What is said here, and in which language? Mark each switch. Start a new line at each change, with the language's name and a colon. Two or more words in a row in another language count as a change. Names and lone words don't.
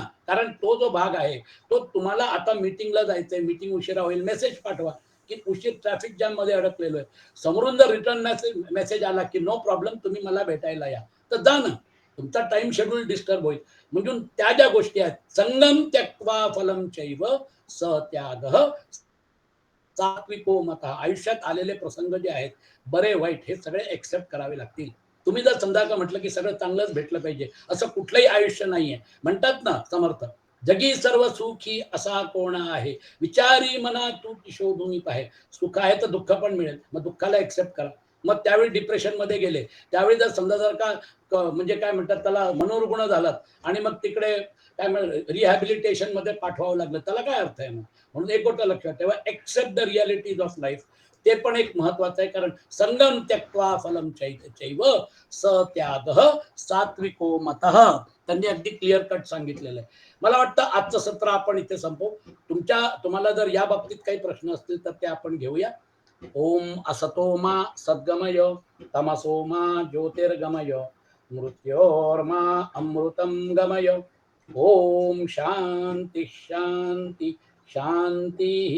Marathi: कारण तो जो भाग आहे तो तुम्हाला, आता मीटिंगला जायचंय, मीटिंग उशिरा होईल, मेसेज पाठवा की उशीर
English: traffic jam
Marathi: मध्ये अडकलेलो आहे. समोरून जर
English: return message
Marathi: आला की
English: no problem,
Marathi: तुम्ही मला भेटायला या, तर जा ना. तुमचा
English: time schedule disturb
Marathi: होईल. म्हणून त्या ज्या गोष्टी आहेत,
Sanskrit: संगम त्यक्त्वा फलं चैव स त्यागः सात्विको मतः.
Marathi: आयुष्यात आलेले प्रसंग जे आहेत, बरे वाईट, हे सगळे एक्सेप्ट करावे लागतील. तुम्ही जर समजा का म्हटलं की सगळं चांगलंच भेटलं पाहिजे, असं कुठलंही आयुष्य नाहीये. म्हणतात ना समर्थ, जगी सर्व सुखी असा कोण आहे, विचारी मना तू शोधून पाहे. सुख आहे तर दुःख पण मिळेल, मग दुःखाला एक्सेप्ट करा. मग त्यावेळी डिप्रेशन मध्ये गेले, त्यावेळी जर समजा जर का म्हणजे काय म्हणतात त्याला मनोरुग्ण झालात आणि मग तिकडे काय रिहॅबिलिटेशन मध्ये पाठवावं लागलं, त्याला काय अर्थ आहे? मग म्हणून एक गोष्ट लक्षात ठेवा,
English: accept the realities of life.
Marathi: ते पण एक महत्वाचं आहे. कारण
Sanskrit: संगम त्यक्त्वा फलं चैव स त्यागः सात्विको मतः.
Marathi: त्यांनी अगदी
English: clear cut
Marathi: सांगितलेलं आहे. मला वाटतं आजचं सत्र आपण इथे संपवू. तुम्हाला जर या बाबतीत काही प्रश्न असतील तर ते आपण घेऊया.
Sanskrit: ओम असतो मा सद्गमय, तमसो मा ज्योतिर्गमय, मृत्योर्मा अमृतं गमय. ओम शांती शांती शांती.